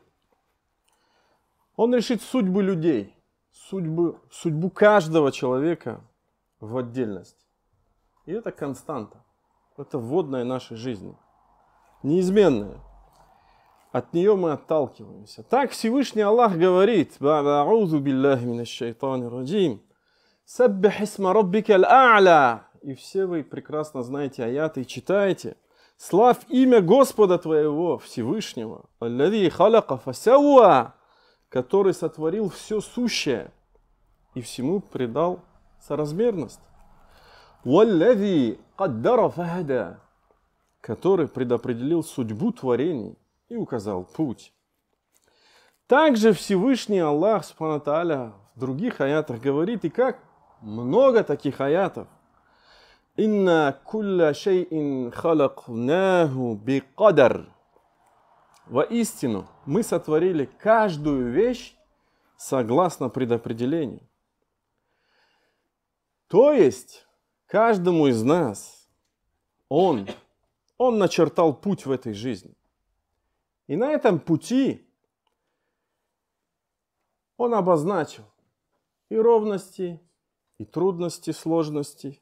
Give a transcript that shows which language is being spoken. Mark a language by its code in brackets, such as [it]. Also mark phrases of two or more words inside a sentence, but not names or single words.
[ru] Он решит судьбы людей, судьбу каждого человека в отдельности. И это константа, это вводная нашей жизни, неизменная. От нее мы отталкиваемся. Так Всевышний Аллах говорит: [ar] «أعوذ بالله من الشيطان الرجيم. سبح اسم ربك الأعلى». [ru] И все вы прекрасно знаете аяты и читаете. Славь имя Господа твоего, Всевышнего, [ar] الذي خلق فسوى, [ru] который сотворил все сущее и всему придал соразмерность. [ar] والذي قدر فهدى, [ru] который предопределил судьбу творений и указал путь. Также Всевышний Аллах [ar] سبحانه وتعالى [ru] в других аятах говорит, и как много таких аятов. [ar] إنا كل شيء خلقناه بقدر. [ru] Воистину, мы сотворили каждую вещь согласно предопределению. То есть, каждому из нас Он начертал путь в этой жизни. И на этом пути Он обозначил и ровности, и трудности, сложности.